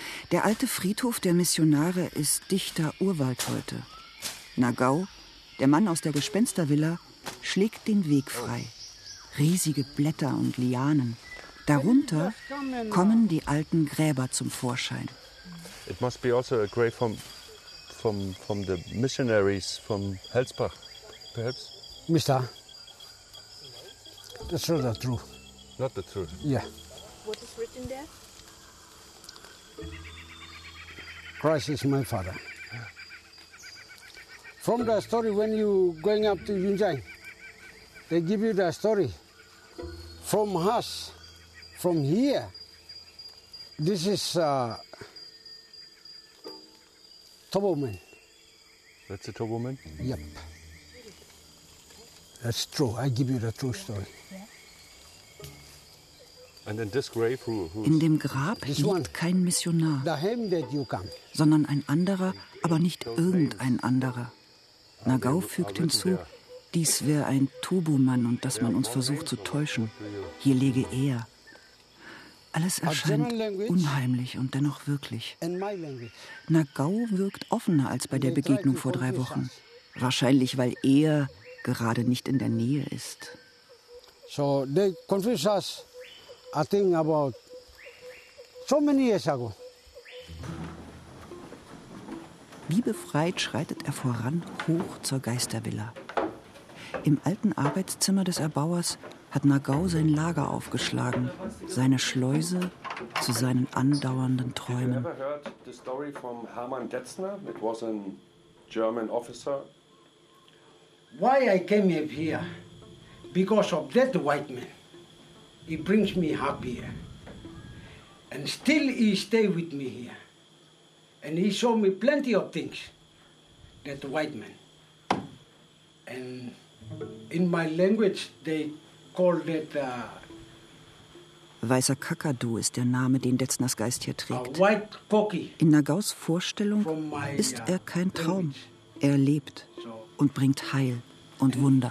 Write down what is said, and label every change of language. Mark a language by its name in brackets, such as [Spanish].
[German] Der alte Friedhof der Missionare ist dichter Urwald heute. Nagau, der Mann aus der Gespenstervilla, schlägt den Weg frei. Riesige Blätter und Lianen. Darunter kommen die alten Gräber zum Vorschein. [English] It must be also a grave from the missionaries from Helsbach, perhaps. Mister, that's not the truth. Not the truth. Yeah. What is written there? Christ is my father. From the story when you going up to Yunjiang, they give you the story. From us, from here, this is Tobelman. That's a Tobelman? Yep. That's true. I give you the true story. And then this grave, [German] in dem Grab liegt kein Missionar, sondern ein anderer, aber nicht irgendein anderer. Nagao fügt hinzu, dies wäre ein Tobu-Mann und dass man uns versucht zu täuschen. Hier lege er. Alles erscheint unheimlich und dennoch wirklich. Nagao wirkt offener als bei der Begegnung vor 3 Wochen. Wahrscheinlich, weil er gerade nicht in der Nähe ist. [English] So, they confused us, I think, about so many years ago. [German] Wie befreit schreitet er voran hoch zur Geistervilla. Im alten Arbeitszimmer des Erbauers hat Nagao sein Lager aufgeschlagen, seine Schleuse zu seinen andauernden Träumen. [English] Have you ever heard the story from Hermann Detzner? It was a German officer. Why I came up here? Because of that white man. He brings me happier. And still he stay with me here. And he showed me plenty of things, that white man. And in my language, they call that... [German] Weißer Kakadu ist der Name, den Detzners Geist hier trägt. [English] White cocky. [German] In Nagaus Vorstellung ist er kein Traum. Er lebt und bringt Heil und Wunder.